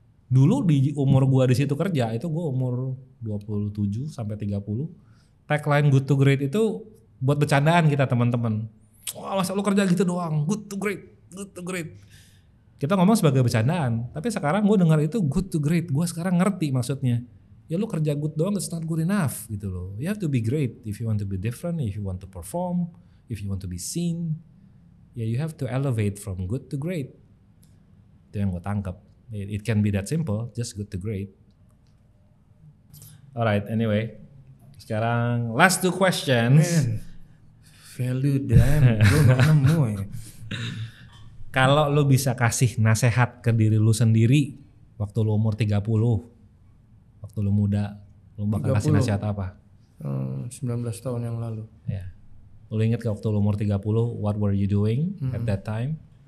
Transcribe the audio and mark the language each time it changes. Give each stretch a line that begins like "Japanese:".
Indonesian: Dulu di umur gue di situ kerja, itu gue umur 27 sampai 30, tagline good to great itu buat bercandaan kita teman-teman. Wah masa lu kerja gitu doang, good to great, good to great. Kita ngomong sebagai bercandaan, tapi sekarang gue dengar itu good to great. Gue sekarang ngerti maksudnya. Ya lu kerja good doang,
English: it's not good enough
Indonesian: gitu loh.
English: You have to be great if you want to be different, if you want to perform, if you want to be seen. Ya you have to elevate from good to great.
Indonesian: Itu yang gue tangkap.
English: It can be that simple, just good to great. Alright, anyway.
Indonesian: Sekarang
English: last 2 questions.
Indonesian: Man.
English: Value damn,
Indonesian: gue gak nemu ya. Kalau lu bisa kasih nasihat ke diri lu sendiri waktu lu umur 30, waktu lu muda, lu bakal kasih nasihat apa? 19 tahun yang lalu. Ya. Lu inget waktu lu umur 30,
English: what were you doing at that time?